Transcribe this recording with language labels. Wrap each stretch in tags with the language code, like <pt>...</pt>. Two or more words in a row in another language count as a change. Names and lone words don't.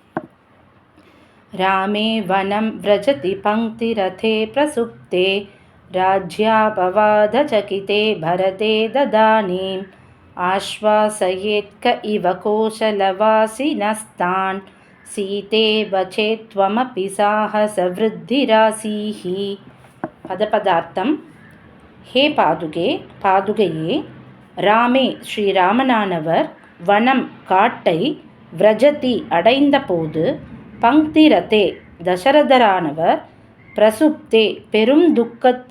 <sa>रामे वनं व्रजति पङ्क्तिरथे प्रसुप्ते राज्यापवादचकिते भरते ददानीम् आश्वासयेत्क इव कोशलवासिनस्तान् सीतेव चेत्त्वमपि साहसवृद्धिरासीः.</sa> <ta>பதபதார்த்தம். ஹே பாதுகே, பாதுகையே, ராமே ஸ்ரீராமனானவர் வனம் காட்டை விரஜதி அடைந்தபோது, பங்கிரதே தசரதரானவர் பிரசுப்தே பெரும் துக்கத்தை</ta>